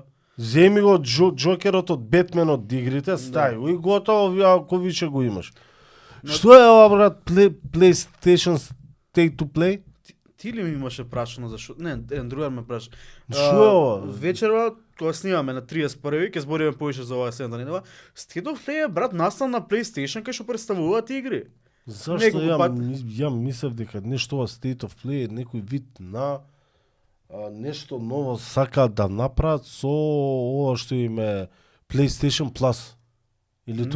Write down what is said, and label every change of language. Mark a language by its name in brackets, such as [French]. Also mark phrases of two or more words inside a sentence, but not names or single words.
[Macedonian] Земи го Джокерот од Бетмен од игрите, стај го и готово, ако више го имаш. Што е ова, брат, PlayStation Stay to Play? Ти ли ми имаше прашано за шо? Не, еден другар ме праша. Шо е ова? Вечерва, кога снимаме на 31-ви, ќе збориме повеќе за оваа седмица. State of Play е, брат, настал на PlayStation кај што представуваат игри. Зашто Неколку ја мислев дека нешто ова State of Play е некој вид на нешто ново сака да направат со ова што им е PlayStation Plus. Или тоа